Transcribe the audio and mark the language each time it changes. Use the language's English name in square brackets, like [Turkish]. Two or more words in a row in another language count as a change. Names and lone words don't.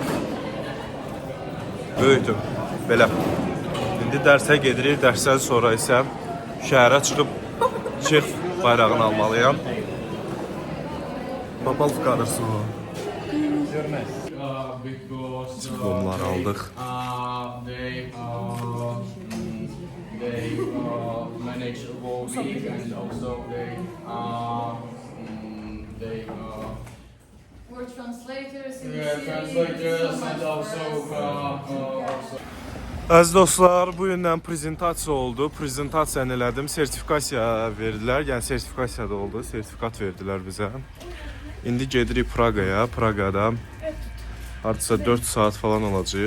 [Azerbaijani] Böyükdür. Belə. İndi dərsə gedirik. Dərsdən sonra isə şəhərə çıxıb Çex bayrağını almalıyam. Papal fıqarısı o. Diplomlar aldıq. [English] They manage well-being and also they We're translators. translators and also [Azerbaijani] Əziz dostlar, bu gündən prezentasiya oldu. Prezentasiyanı elədim. Sertifikasiya verdilər. Yəni sertifikasiya da oldu. Sertifikat verdilər bizə. İndi gedirik Praqaya. Praqada hardasa 4 saat falan olacaq.